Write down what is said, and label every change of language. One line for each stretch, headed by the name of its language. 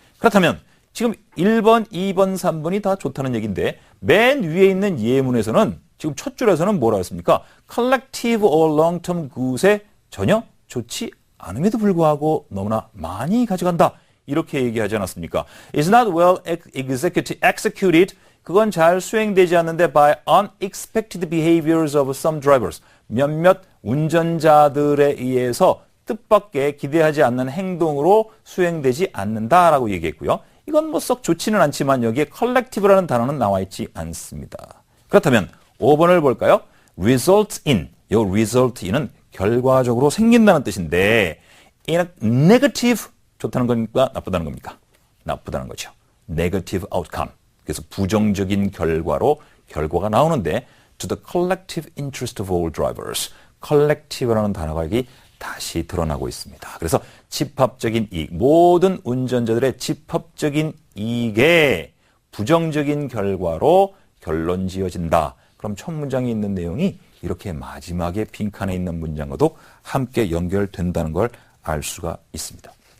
Korean: 그렇다면 지금 1번, 2번, 3번이 다 좋다는 얘기인데 맨 위에 있는 예문에서는 지금 첫 줄에서는 뭐라고 했습니까?
English: collective or long-term good
Korean: 에 전혀 좋지 않음에도 불구하고 너무나 많이 가져간다. 이렇게 얘기하지 않았습니까?
English: It's not well executed.
Korean: 그건 잘 수행되지 않는데
English: by unexpected behaviors of some drivers.
Korean: 몇몇 운전자들에 의해서 뜻밖의 기대하지 않는 행동으로 수행되지 않는다라고 얘기했고요. 이건 뭐 썩 좋지는 않지만 여기에 collective라는 단어는 나와 있지 않습니다. 그렇다면 5번을 볼까요? result in. 이 result in은 결과적으로 생긴다는 뜻인데
English: in a negative
Korean: 좋다는 겁니까? 나쁘다는 겁니까? 나쁘다는 거죠.
English: negative outcome.
Korean: 그래서 부정적인 결과가 나오는데
English: to the collective interest of all drivers.
Korean: collective라는 단어가 여기 다시 드러나고 있습니다. 그래서 집합적인 이익, 모든 운전자들의 집합적인 이익에 부정적인 결과로 결론 지어진다. 그럼 첫 문장에 있는 내용이 이렇게 마지막에 빈칸에 있는 문장과도 함께 연결된다는 걸 알 수가 있습니다.